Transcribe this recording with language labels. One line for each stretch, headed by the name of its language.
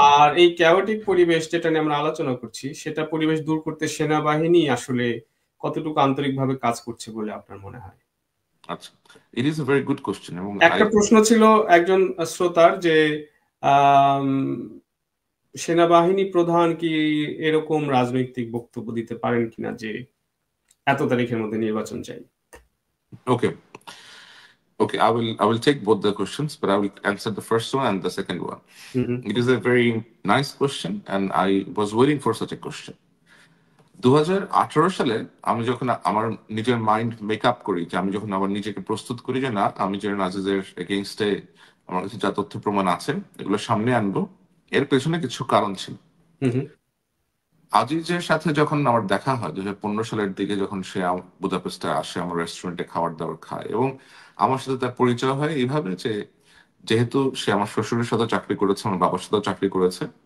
Bangla: আর এই ক্যাওটিক পরিবেশ যেটা নিয়ে আমরা আলোচনা করছি, সেটা পরিবেশ দূর করতে সেনাবাহিনী আসলে কতটুকু আন্তরিকভাবে কাজ করছে বলে আপনার মনে হয়?
English: আচ্ছা, it is a very good question এবং
Bangla: একটা প্রশ্ন ছিল একজন শ্রোতার যে আম, সেনাবাহিনী প্রধান কি এরকম রাজনৈতিক বক্তব্য দিতে পারেন কিনা যে এত তারিখের মধ্যে নির্বাচন চাই?
English: Okay okay, I will take both the questions, but I will answer the first one and the second one. Hmm hmm It is a very nice question and I was waiting for such a question.
Bangla: 2018 সালে আমি যখন আমার নিজের mind make up করি, যে আমি যখন আমার নিজেকে প্রস্তুত করি যে না, আমি জেনারেল আজিজের এগেইনস্টে আমার কাছে যা তথ্য প্রমাণ আছে এগুলো সামনে আনবো, এর পেছনে কিছু কারণ ছিল। হুম হুম আজিজের সাথে যখন আমার দেখা হয় 2015 সালের দিকে, যখন সে বুদাপেস্টে আসে, আমার রেস্টুরেন্টে খাবার দাবার খায় এবং আমার সাথে তার পরিচয় হয় এইভাবে যে, যেহেতু সে আমার শ্বশুরের সাথে চাকরি করেছে, আমার বাবার সাথেও চাকরি করেছে,